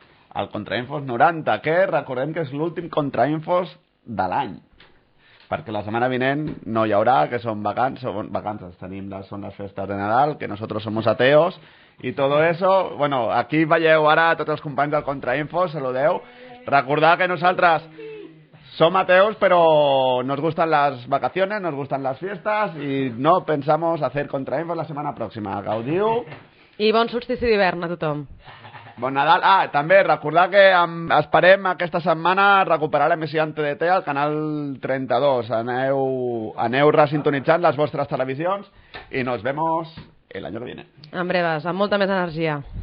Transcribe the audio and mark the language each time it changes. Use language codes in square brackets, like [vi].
[ca] El Contrainfos 90, que recordem que és l'últim Contrainfos de l'any, perquè la setmana vinent no hi haurà, que són vacances, són les festes de Nadal, [es] que nosotros somos ateos, y todo eso. [ca] Bueno, aquí veieu ara tots els companys del Contrainfos, saludeu. Recordar que nosaltres [es] Son ateos, pero nos gustan las vacaciones, nos gustan las fiestas y no pensamos hacer Contrainfos [ca] la setmana pròxima. Gaudiu. I bon solstici d'hivern a tothom. Bon Nadal. També recordar que esperem aquesta setmana recuperar l'emissió en TDT al canal 32. Aneu resintonitzant les vostres televisions i [es] nos vemos el año que viene. En breves, [ca] amb molta més energia.